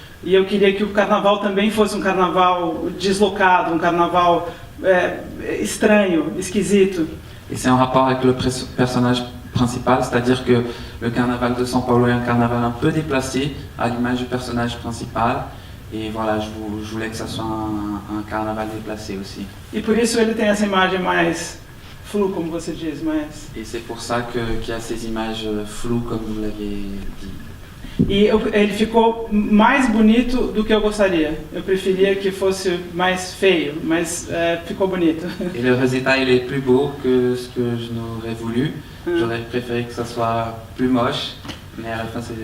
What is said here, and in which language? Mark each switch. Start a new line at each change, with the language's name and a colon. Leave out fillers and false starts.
Portuguese: E eu queria que o carnaval também fosse um carnaval deslocado, um carnaval estranho, esquisito.
French: Et c'est en rapport avec le personnage principal, c'est-à-dire que le carnaval de São Paulo est un carnaval un peu déplacé, à l'image du personnage principal. Et voilà, je voulais que ça soit un carnaval déplacé aussi.
Portuguese: E por isso ele tem essa imagem mais flou, como você diz, mais...
French: Et c'est pour ça qu'il y a ces images floues, comme vous l'avez dit.
Portuguese: E ele ficou mais bonito do que eu gostaria. Eu preferia que fosse mais feio, mas ficou bonito.
French: Et le résultat, il est plus beau que ce que je n'aurais voulu. J'aurais préféré que ça soit plus moche, mais à la fin c'est...